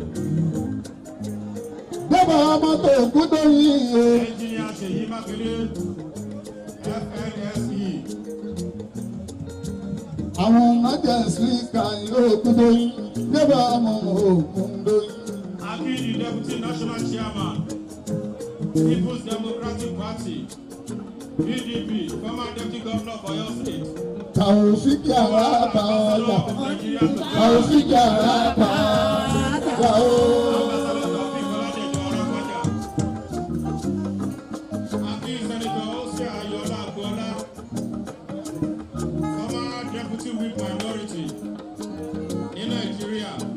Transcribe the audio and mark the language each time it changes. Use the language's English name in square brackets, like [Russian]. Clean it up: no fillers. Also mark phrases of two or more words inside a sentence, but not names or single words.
[Yoruba] Bẹ́ẹ̀ ọmọ tó kú tó yí o. Ẹnjìnìà Ṣèyí Mákindé, FNSE. Àwọn májẹ̀ síkà yóò kú tó yí. Bẹ́ẹ̀ ọmọ òkun tó yí. A kí [English] the Deputy National Chairman, People's Democratic Party, PDP, former Deputy Governor of Ọ̀yọ́ State. [Yoruba] Taofik Arapa ọjà. Taofik Arapa ọjà o. [English] Deputy Whip Minority in Nigeria.